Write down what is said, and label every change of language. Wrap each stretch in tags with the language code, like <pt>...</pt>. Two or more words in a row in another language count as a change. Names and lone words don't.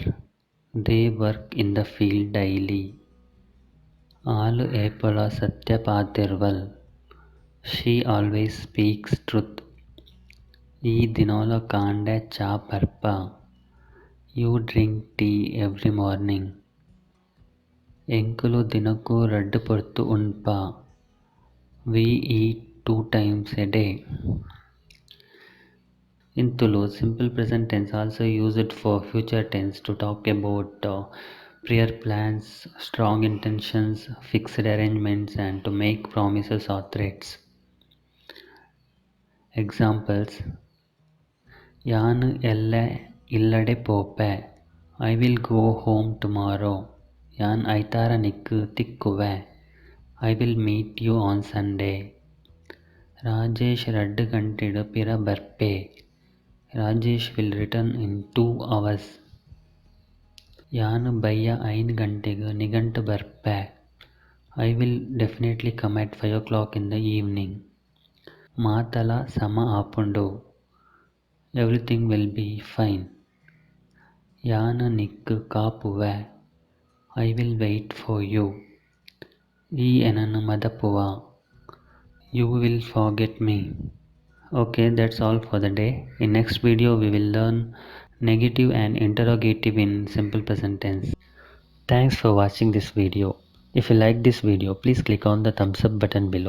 <en>They work in the field daily.</en> <tcy>Alu epola satya patirval.</tcy> <en>She always speaks truth.</en> <tcy>ಈ ದಿನಾಲ ಕಾಂಡೆ ಚಾ ಪರ್ಪ.</tcy> <en>You drink tea every morning.</en> <tcy>ಎಂಕುಲು ದಿನಕ್ಕೂ ರಡ್ಡು ಪೊರ್ತು ಉಣ್ಪ.</tcy> <en>We eat 2 times a day. In Tulu, simple present tense also used for future tense to talk about prior plans, strong intentions, fixed arrangements, and to make promises or threats. Examples:</en> <tcy>ಯಾನ್ ಎಲ್ಲೆ ಇಲ್ಲಡೆ ಪೋಪೆ.</tcy> <en>I will go home tomorrow.</en> <tcy>ಯಾನ್ ಐತಾರ ನಿಕ್ಕು ತಿಕ್ಕುವೆ.</tcy> <en>I will meet you on Sunday.</en> <tcy>ರಾಜೇಶ್ 2 ಗಂಟೆಡು ಪಿರ ಬರ್ಪೆ.</tcy> <en>Rajesh will return in 2 hours.</en> <tcy>ಯಾನ್ ಬಯ್ಯ 5 ಗಂಟೆಗೆ ನಿಘಂಟು ಬರ್ಪೆ.</tcy> <en>I will definitely come at 5 o'clock in the evening.</en> <tcy>ಮಾತಲ ಸಮ ಆಪುಂಡು.</tcy> <en>Everything will be fine.</en> <tcy>ಯಾನ್ ನಿಕ್ಕು ಕಾಪುವೆ.</tcy> <en>I will wait for you.</en> <tcy>ಈ ಎನನು ಮದಪುವ.</tcy> <en>You will forget me. Okay, that's all for the day. In next video we will learn negative and interrogative in simple present tense. Thanks for watching this video. If you like this video, please click on the thumbs up button below.</en>